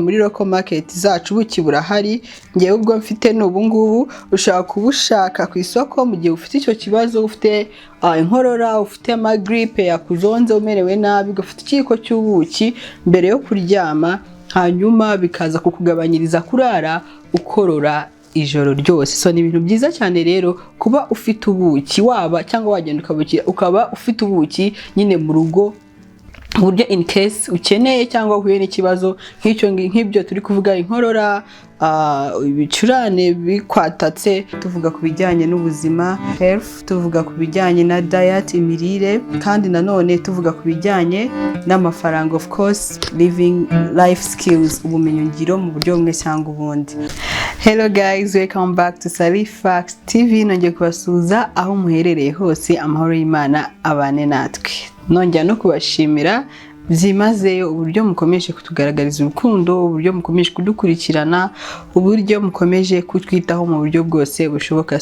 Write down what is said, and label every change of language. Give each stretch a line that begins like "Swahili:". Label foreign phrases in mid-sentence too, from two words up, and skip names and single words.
Kinyarwanda: muri local market zacu ubuki burahari. Ngewe ubwo mfite n'ubu ngubu ushaka kubushaka ku isoko mu gihe ufite icyo kibazo, ufite inkorora, ufite ama grippe yakuzonze, umerewe nabi, ugafite ikiko cy'ubuki mbere yo kuryama, hanyuma bikaza kukugabanyiriza kurara ukorora ijoro ryose. So ni ibintu byiza cyane rero kuba ufite ubuki, waba cyangwa wagenda ukabukira ukaba ufite ubuki nyine mu rugo, buryo
English: in case
Kinyarwanda: ukeneye cyangwa uhuye n'ikibazo nk'ibyo turi kuvuga, inkorora, ibicurane bikwatatse, tuvuga ku bijyanye n'ubuzima health, tuvuga ku bijyanye na diet, imirire, kandi nanone tuvuga ku bijyanye n'amafaranga,
English: of course living life skills,
Kinyarwanda: ubumenyi ngiro mu buryo bumwe cyangwa ubundi.
English: Hello guys, welcome back to Salifax TV.
Kinyarwanda: Nongeye kubasuhuza aho muherereye hose, amahoro y'Imana abane natwe. Nongera no kubashimira byimazeyo uburyo mukomeje kutugaragariza urukundo, uburyo mukomeje kudukurikirana, uburyo mukomeje kutwitaho mu buryo bwose bushoboka.